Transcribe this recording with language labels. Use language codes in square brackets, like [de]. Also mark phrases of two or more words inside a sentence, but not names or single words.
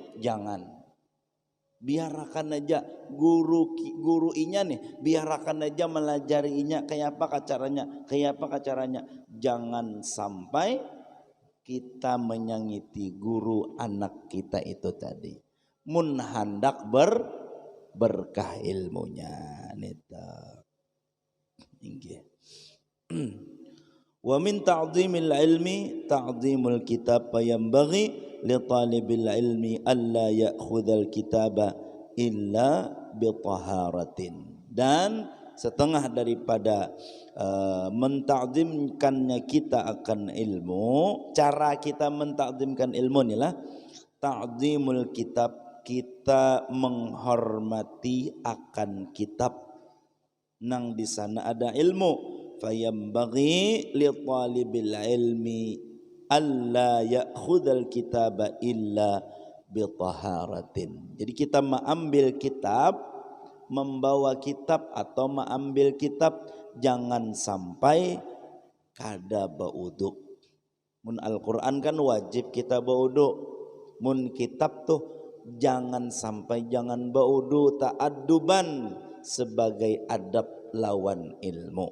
[bjn] Jangan, biarkan aja guru inya nih, biarkan aja melajari inya kayak apa caranya. Jangan sampai kita menyangiti guru anak kita itu tadi. Mun hendak berkah ilmunya nita. Inggih. [ar] ومن تعظيم العلم تعظيم الكتاب، فينبغي لطالب العلم ألا يأخذ الكتاب إلا بطهارة. [bjn] Dan setengah daripada menta'zimkannya kita akan ilmu, cara kita menta'zimkan ilmu inilah [ar] تعظيم الكتاب, [bjn] kita menghormati akan kitab nang di sana ada ilmu. [ar] فينبغي لطالب العلم ألا يأخذ الكتاب إلا بطهارة. [bjn] Jadi kita mengambil kitab, membawa kitab atau mengambil kitab jangan sampai kada baudu. Mun Al-Quran kan wajib kita baudu. Mun kitab tuh jangan sampai jangan baudu ta'adduban sebagai adab lawan ilmu.